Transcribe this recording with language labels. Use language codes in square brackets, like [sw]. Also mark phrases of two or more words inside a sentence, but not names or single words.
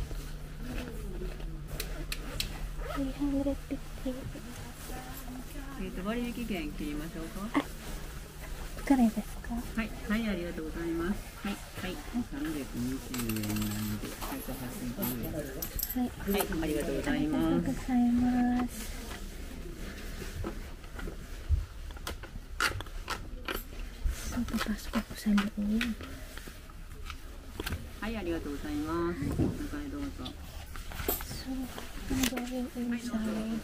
[ja] 350. 割引券切りましょうか。いくらですか？はい、はい、ありがとうございます。はい、はい、320円なんで、180円。はい、はい、ありがとうございありがます。とうございます。 [tl] So, papasok ako sa loob. [ja] はい、ありがとうございます。中へどうぞ。 [en] So, I'm going inside.